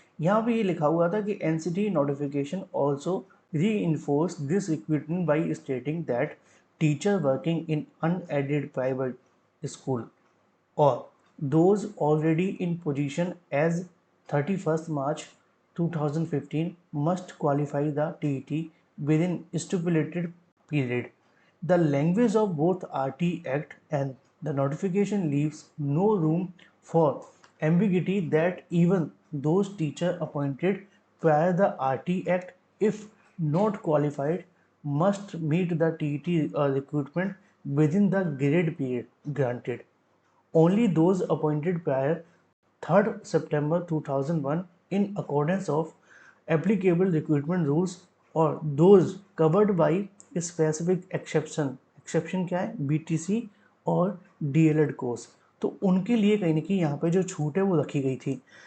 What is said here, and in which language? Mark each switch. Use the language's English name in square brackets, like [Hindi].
[Hindi] यहाँ पे ये लिखा हुआ था कि [English] NCT notification also reinforce this equipment by stating that teacher working in unaided private school or those already in position as 31st March 2015 must qualify the TET within stipulated period. The language of both RT Act and the notification leaves no room for ambiguity that even those teachers appointed prior the RT Act, if not qualified, must meet the TET recruitment within the grade period granted. Only those appointed prior 3rd September 2001 in accordance of applicable recruitment rules or those covered by specific exception [Hindi] क्या है, BTC और DElEd course, तो उनके लिए कहीं ना कहीं यहाँ पे जो छूट है वो रखी गई थी।